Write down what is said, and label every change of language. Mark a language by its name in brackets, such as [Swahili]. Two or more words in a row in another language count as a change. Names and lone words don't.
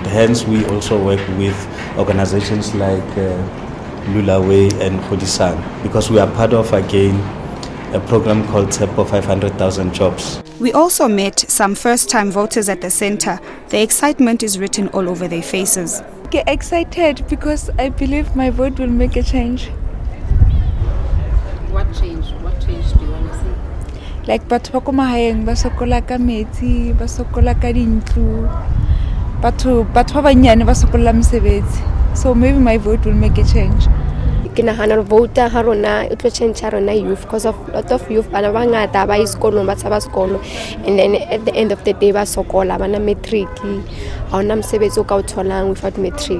[English] Hence, we also work with organizations like Lulawe and Hodisang, because we are part of, again, a program called TEPO 500,000 Jobs. We also met some first-time voters at the center. The excitement is written all over their faces. Get excited because I believe my vote will make a change. What change? What change do you want to see? [Southern Sotho] Like batho ba ko mahaeng ba sokola ka metsi, ba sokola ka dintlo. Batho ba banyane ba sokola mosebetsi. [English] So maybe my vote will make a change. [Southern Sotho] Ke nagana vote ha rona e tlo change rona youth, [English] because of lot of youth [Southern Sotho] bana ba ngata ba isikolo ba tsaba sekolo, [English] and then at the end of the day [Southern Sotho] ba sokola bana matric ha ona mosebetsi o ka o tholang [English] without matric.